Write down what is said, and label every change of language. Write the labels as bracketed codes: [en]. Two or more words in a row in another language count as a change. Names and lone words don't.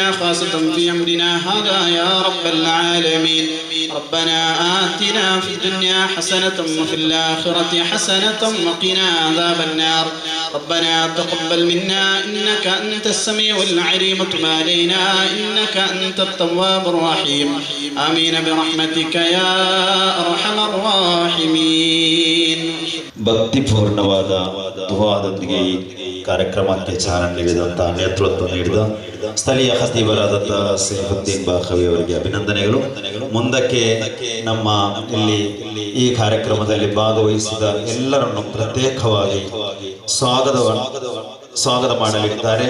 [ar] خاصة في أمرنا هذا يا رب العالمين ربنا آتنا في الدنيا حسنة وفي الآخرة حسنة وقنا عذاب النار ربنا تقبل منا إنك أنت السميع العليم وتب علينا إنك أنت التواب الرحيم آمين برحمتك يا أرحم الراحمين [kn] ಭಕ್ತಿಪೂರ್ಣವಾದ ದುಆದೊಂದಿಗೆ ಕಾರ್ಯಕ್ರಮಕ್ಕೆ ಚಾಲನೆ ನೀಡಿದಂಥ ನೇತೃತ್ವ ನೀಡಿದ ಸ್ಥಳೀಯ ಖತೀಬರಾದಂಥ ಸೈಫುದ್ದೀನ್ ಬಾಖವಿ ಅವರಿಗೆ ಅಭಿನಂದನೆಗಳು. ಮುಂದಕ್ಕೆ ನಮ್ಮ ಇಲ್ಲಿ ಈ ಕಾರ್ಯಕ್ರಮದಲ್ಲಿ ಭಾಗವಹಿಸಿದ ಎಲ್ಲರನ್ನು ಪ್ರತ್ಯೇಕವಾಗಿ ಸ್ವಾಗತ ಮಾಡಲಿದ್ದಾರೆ.